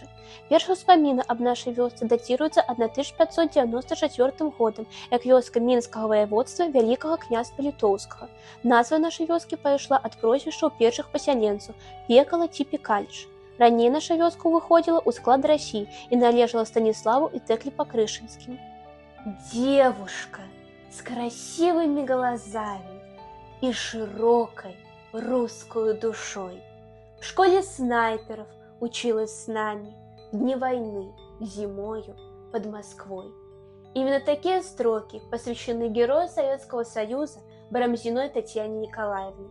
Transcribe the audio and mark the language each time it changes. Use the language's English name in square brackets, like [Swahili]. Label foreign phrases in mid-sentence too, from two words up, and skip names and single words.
[Belarusian] Першыя ўспаміны аб нашай вёсцы дацыруюцца 1594 годам, як вёска мінскага ваяводства вялікага княства літоўскага. Назва нашай вёскі пайшла ад прозвішчаў першых пасяленцаў Пекала ці Пекаліч. Раней наша вёска ўваходзіла ў склад Расіі і належала Станіславу і Тэклі Пакрышынскім. [Russian] Девушка с красивыми глазами и широкой русской душой. В школе снайперов училась с нами в дни войны, зимою под Москвой. Именно такие строки посвящены герою Советского Союза Барамзиной Татьяне Николаевне.